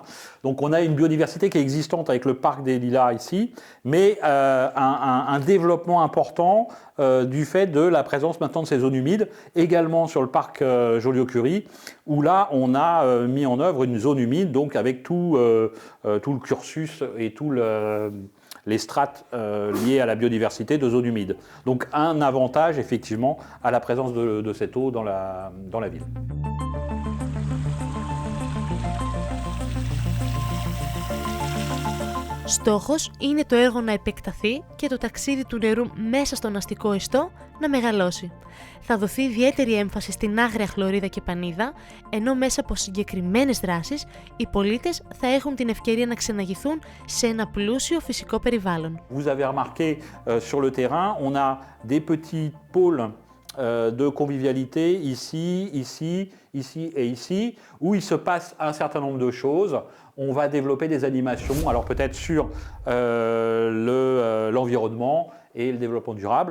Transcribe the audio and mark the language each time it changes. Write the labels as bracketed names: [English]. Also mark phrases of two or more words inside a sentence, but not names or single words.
[French] Donc on a une biodiversité qui est existante avec le parc des Lilas ici, mais un développement important du fait de la présence maintenant de ces zones humides, également sur le parc Joliot-Curie, où là on a mis en œuvre une zone humide, donc avec tout le cursus et les strates liées à la biodiversité de zones humides. Donc un avantage effectivement à la présence de cette eau dans la ville. [Greek] Στόχος είναι το έργο να επεκταθεί και το ταξίδι του νερού μέσα στον αστικό ιστό να μεγαλώσει. Θα δοθεί ιδιαίτερη έμφαση στην άγρια χλωρίδα και πανίδα, ενώ μέσα από συγκεκριμένες δράσεις οι πολίτες θα έχουν την ευκαιρία να ξεναγηθούν σε ένα πλούσιο φυσικό περιβάλλον. [French] Vous avez remarqué sur le terrain, on a des petits pôles de convivialité ici et ici, où il se passe un certain nombre de choses. On va développer des animations, alors peut-être sur l'environnement et le développement durable.